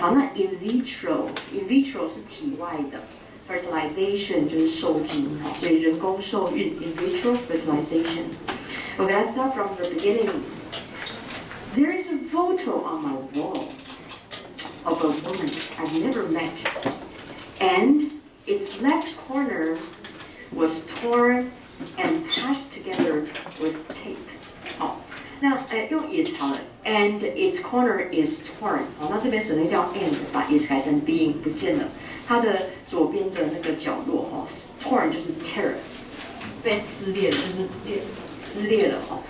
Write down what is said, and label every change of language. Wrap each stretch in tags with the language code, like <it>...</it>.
<zh>好，那 in vitro 是体外的 ，fertilization 就是受精，好，所以人工受孕 in vitro fertilization.</zh> <en>Okay, let's start from the beginning. There is a photo on my wall of a woman I've never met, and its left corner was torn and patched together with tape.</en> <zh>好，那用</zh> <en>is</en> <zh>好了</zh> <en>，and its corner is torn。</en> <zh>好，那这边省略掉 and， 把 is 改成 being 不见了。它的左边的那个角落哈 ，torn 就是 tear， 被撕裂了，就是撕裂了哈。</zh>